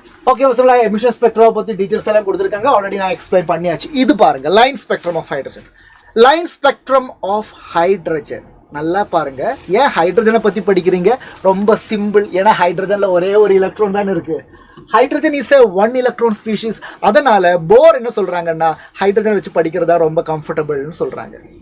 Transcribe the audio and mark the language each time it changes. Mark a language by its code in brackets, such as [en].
[ta] Okay, emission ஸ்பெக்ட்ராவை பற்றி details எல்லாம் கொடுத்துருக்காங்க, ஆல்ரெடி நான் எக்ஸ்பிளைன் பண்ணியாச்சு. இது பாருங்க, line spectrum of hydrogen. Line spectrum of hydrogen நல்லா பாருங்க. ஏன் ஹைட்ரஜனை பற்றி படிக்கிறீங்க? ரொம்ப சிம்பிள். ஏன்னா ஹைட்ரஜனில் ஒரே ஒரு எலக்ட்ரான் தான் இருக்கு. [en] Hydrogen is a one electron species. [ta] அதனால போர் என்ன சொல்றாங்கன்னா ஹைட்ரஜனை வச்சு படிக்கிறதா ரொம்ப கம்ஃபர்டபுள்னு சொல்றாங்க.